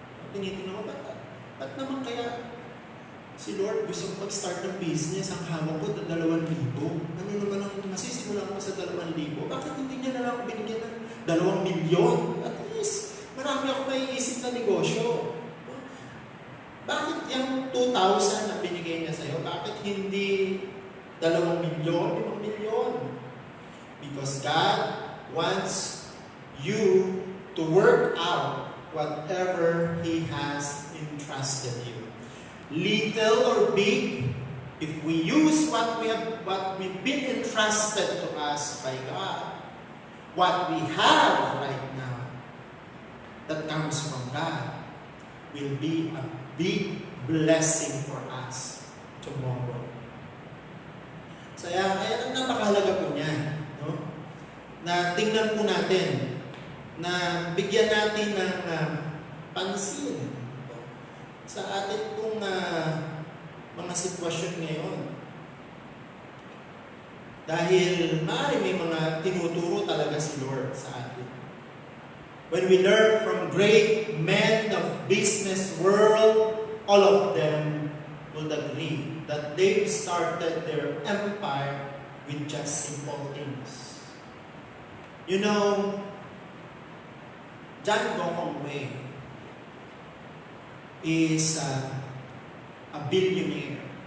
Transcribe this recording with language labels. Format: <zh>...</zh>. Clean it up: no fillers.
<tl>Tinitingnan mo, ba't naman kaya si Lord gusto mag-start ng business, ang hawak ko na 2,000. Ano naman ang masisimulan ko sa 2,000? Bakit hindi niya na lang ako binigyan ng 2,000,000? At least, marami ako maiisip na negosyo. Bakit yung 2,000 na binigay niya sa'yo? Bakit hindi 2,000,000, 5,000,000?</tl> <en>Because God wants you to work out whatever He has entrusted you. Little or big, if we use what we've been entrusted to us by God, what we have right now that comes from God will be a big blessing for us tomorrow.</en> <tl>So kaya napakahalaga po niyan, no? Na tingnan po natin, na bigyan natin ng pansin sa atin pong mga sitwasyon ngayon. Dahil maaari may mga tinuturo talaga si Lord sa atin.</tl> <en>When we learn from great men of business world, all of them will agree that they've started their empire with just simple things. You know, John Gokongwei is a billionaire.</en>